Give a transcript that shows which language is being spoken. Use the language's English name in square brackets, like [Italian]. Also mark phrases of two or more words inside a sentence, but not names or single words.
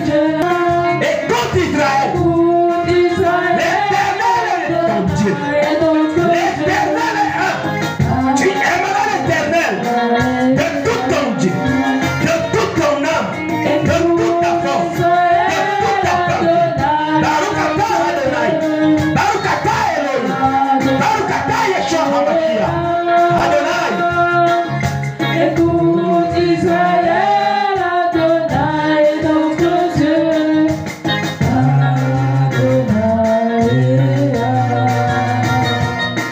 [French] Écoute Israël, l'Éternel est ton Dieu, l'Éternel est un. Tu aimeras l'Éternel de tout ton Dieu, de toute ton âme, de toute ta force, de toute ta pensée. [Hebrew] ברוך אתה אדוני, ברוך אתה אלוהים, ברוך אתה ישוע המשיח. Adonai. [French] Écoute Israël, Adonai est notre Dieu, Adonai est un.